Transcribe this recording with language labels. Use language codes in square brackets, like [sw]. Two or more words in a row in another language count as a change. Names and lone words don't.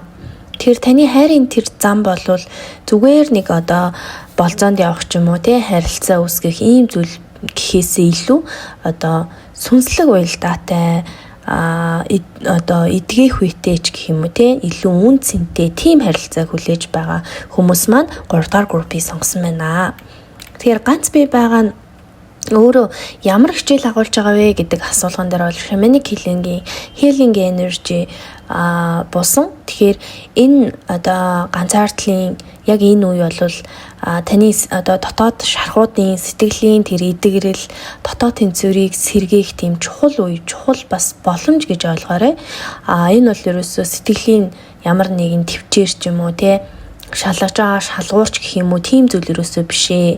[mn] Тэгэхээр таны хайрын тэр зам болвол зүгээр нэг одоо болзоонд явах ч юм уу тий харилцаа үүсгэх ийм зүйл гэхээсээ илүү одоо сүнслэг уялдаатай одоо эдгэх үетэй ч гэх юм уу тий илүү үн цэнтэй тийм харилцааг хүлээж байгаа хүмүүс маань 3 дугаар группыг сонгосон байна. Тэгэхээр ганц бий байгаа нь өөрөө ямар хичээл агуулж байгаа вэ гэдэг асуулган дээр бол [en] shamanic healing energy [mn] бусан. Тэгэхээр энэ одоо ганцаардлын яг энэ үе бол таны одоо дотоод шархуудын сэтгэлийн тэр эдгэрэл дотоод тэнцвэрийг сэргээх тийм чухал үе, чухал бас боломж гэж ойлгоорой. Энэ бол ерөөсөө сэтгэлийн ямар нэгэн төвчээр ч юм уу те шалгаж байгаа шалгуурч гэх юм уу тийм зүйл ерөөсөө биш ээ.